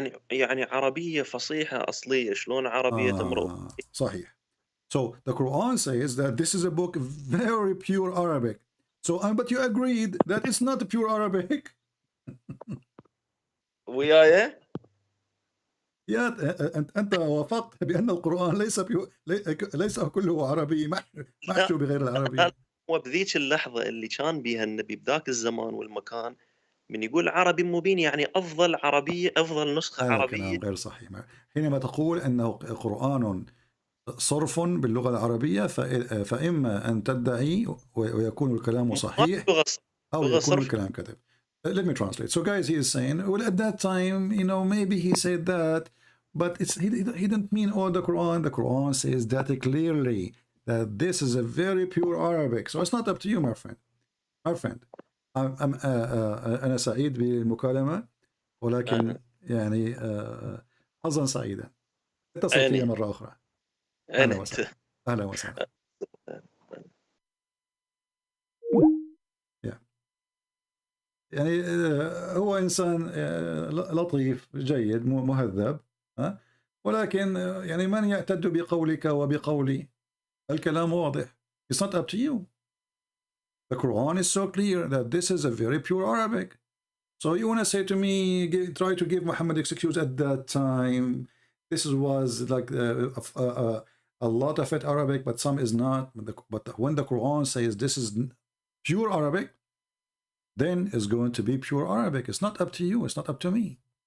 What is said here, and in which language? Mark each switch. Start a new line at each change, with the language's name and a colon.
Arabic: يعني عربية فصيحة أصلية. شلون عربية تمرق؟ صحيح.
English: So the Quran says that this is a book very pure Arabic. So, but you agreed that it's not pure Arabic.
Arabic: وياي؟ أنت وافقت بأن القرآن ليس كله عربي محشو بغير العربي. وبذيك اللحظة اللي كان بيها النبي بذاك الزمان والمكان من يقول عربي مبين يعني أفضل عربية، أفضل نسخة عربية. كلام غير صحيح. حينما تقول أنه قرآن صرف باللغة العربية فإما أن تدعي ويكون الكلام صحيح أو يكون الكلام كذب.
English: Let me translate. So guys, he is saying, well, at that time, you know, maybe he said that, but he didn't mean all the Quran. The Quran says that clearly, that this is a very pure Arabic. So it's not up to you, my friend. My friend.
Arabic: أنا سعيد بالمكالمة ولكن يعني حظا سعيدا. اتصل فيا مرة أخرى. أهلا وسهلا. أهلا وسهلا. يعني هو إنسان لطيف جيد مهذب، ولكن يعني من يعتد بقولك وبقولي؟ الكلام واضح.
English: It's not up to you. The Quran is so clear that this is a very pure Arabic. So you want to say to me, try to give Muhammad excuse at that time. This was like a lot of it Arabic, but some is not. But when the Quran says this is pure Arabic, then it's going to be pure Arabic. It's not up to you. It's not up to me.